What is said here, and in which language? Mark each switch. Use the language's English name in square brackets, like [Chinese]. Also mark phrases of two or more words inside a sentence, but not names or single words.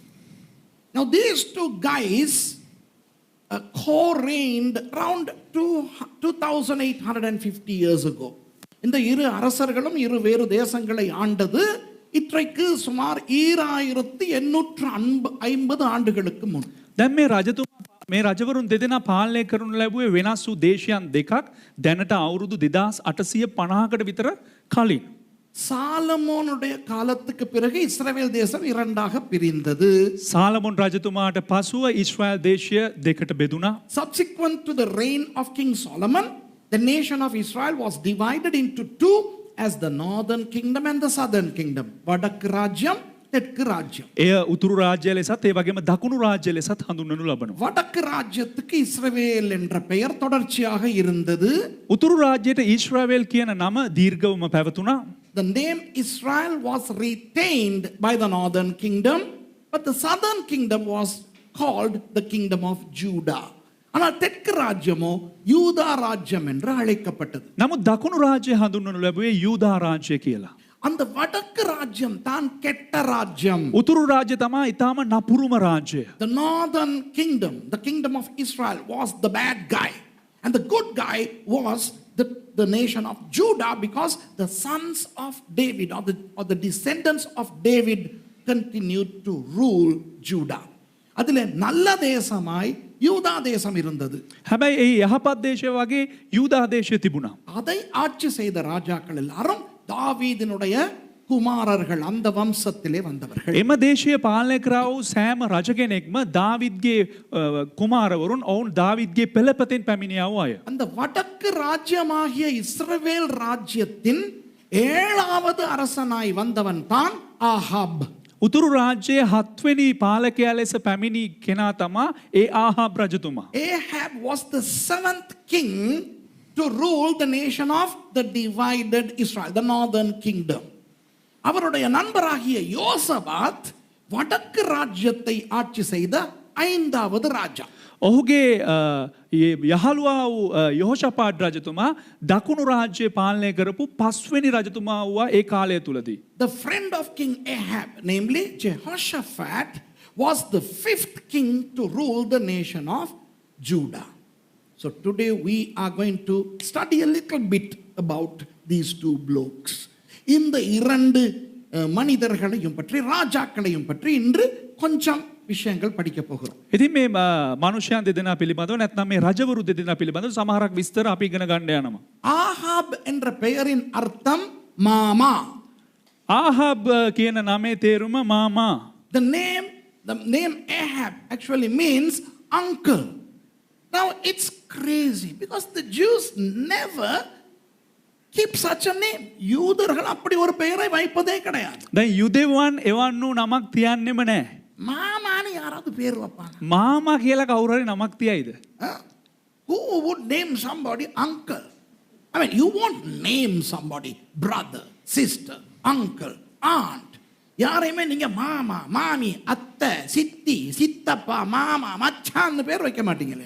[English] Now these two guys co-reigned around 2850 years ago. [Tamil] இந்த இரு அரசர்களும் இரு வேறு தேசங்களை ஆண்டது இன்றைக்கு சுமார் 2850 ஆண்டுகளுக்கு முன். [Sinhala] දැන් මේ රජතුමා මේ රජවරුන් දෙදෙනා පාලනය කරනු ලැබුවේ වෙනස් වූ දේශයන් දෙකක් දැනට අවුරුදු 2850කට විතර කලින්. [Tamil] சாலமோனுடைய காலத்துக்கு பிறகு இஸ்ரவேல் தேசம் இரண்டாக பிரிந்தது. [Sinhala] සාලමොන් රජතුමාට පසුව ඊශ්‍රායල් දේශය දෙකට බෙදුණා. [English] Subsequent to the reign of King Solomon, the nation of Israel was divided into two as the northern kingdom and the southern kingdom. [Tamil] வடக்கு ராஜ்யம், தெற்கு ராஜ்யம். [Sinhala] එය උතුරු රාජ්‍ය ලෙසත් ඒ වගේම දකුණු රාජ්‍ය ලෙසත් හඳුන්වනු ලබනවා. [Tamil] வடக்கு ராஜ்யத்துக்கு இஸ்ரவேல் என்ற பெயர் தொடர்ச்சியாக இருந்தது. [Sinhala] උතුරු රාජ්‍යයට ඊශ්‍රායල් කියන නම දීර්ඝවම පැවතුණා. [English] The name Israel was retained by the northern kingdom, but the southern kingdom was called the kingdom of Judah. [Tamil] ஆனால் தெற்கு ராஜ்யமோ யூதா ராஜ்யம் என்று அழைக்கப்பட்டது. [Sinhala] නමුත් දකුණු රාජ්‍ය හඳුන්වනු ලැබුවේ යූදා රාජ්‍ය කියලා. [Tamil] அந்த வடக்கு ராஜ்யம் தான் கெட்ட ராஜ்யம். [Sinhala] උතුරු රාජ්‍ය තමයි ඊටාම නපුරුම රාජ්‍ය. [English] The northern kingdom, the kingdom of Israel, was the bad guy, and the good guy was the nation of Judah because the sons of David or the descendants of David continued to rule Judah. [Tamil] அதிலே நல்ல தேசமாய் யூதா தேசம் இருந்தது. [Sinhala] හැබැයි ඒ යහපත් දේශය වගේ යූදා දේශය තිබුණා. [Tamil] அதை ஆட்சி செய்த ராஜாக்கள் எல்லாரும் தாவீதினுடைய குமாரர்கள், அந்த வம்சத்திலே வந்தவர்கள். [Sinhala] එම දේශය පාලනය කරා වූ සෑම රජ කෙනෙක්ම දාවිද්ගේ කුමාරවරුන් ඔවුන් දාවිද්ගේ පෙළපතෙන් පැමිණියා වූ අය. [Tamil] அந்த வடக்கு ராஜ்யமாகிய இஸ்ரவேல் ராஜ்யத்தின் 7வது அரசனாய் வந்தவன் தான் ஆகாப். [Sinhala] උතුරු රාජ්‍යයේ 7 වෙනි පාලකයා ලෙස පැමිණි කෙනා තමා ඒ ආහාබ් රජතුමා. [English] Ahab was the 7th king to rule the nation of the divided Israel, the northern kingdom. [Tamil] அவருடைய நண்பராகிய யோசபாத் வடக்கு ராஜ்யத்தை ஆட்சி செய்த 5வது ராஜா. [Sinhala] ඔහුගේ යහළුවා වූ යහෝෂාපාත් රජතුමා දකුණු රාජ්‍යය පාලනය කරපු 5 වෙනි රජතුමා වූවා ඒ කාලය තුලදී. [English] The friend of King Ahab, namely Jehoshaphat, was the 5th king to rule the nation of Judah. So today we are going to study a little bit about these two blokes. [Tamil] இந்த 2 மனிதர்களையும் பற்றி, ராஜாக்களையும் பற்றி இன்று கொஞ்சம் விஷயங்கள் படிக்க போகிறோம். [Sinhala] ඉතින් මේ මනුෂ්‍යයන් දෙදෙනා පිළිබඳව නැත්නම් මේ රජවරු දෙදෙනා පිළිබඳව සමහරක් විස්තර අපි ඉගෙන ගන්න යනවා. [Tamil] ஆகாப் என்ற பெயரின் அர்த்தம் மாமா. [Sinhala] ආහාබ් කියන නමේ තේරුම මාමා. [English] The name Ahab actually means uncle. Now it's crazy because the Jews never keep such a name. [Tamil] யூதர்கள் அப்படி ஒரு பெயரை வைப்பதே கிடையாது. [Sinhala] දැන් යුදෙවන් එවන් වූ නමක් තියන්නෙම නැහැ. [Tamil] மாமான்னு யாராவது பேர் வைப்பாங்க? [Sinhala] මාමා කියලා කවුරු හරි නමක් තියයිද? [English] Who would name somebody uncle? I mean, you won't name somebody brother, sister, uncle, aunt. [Tamil] யாரையுமே நீங்க மாமா, மாமி, அத்தை, சித்தி, சித்தப்பா, மாமா, மச்சான்னு பேர் வைக்க மாட்டீங்களே.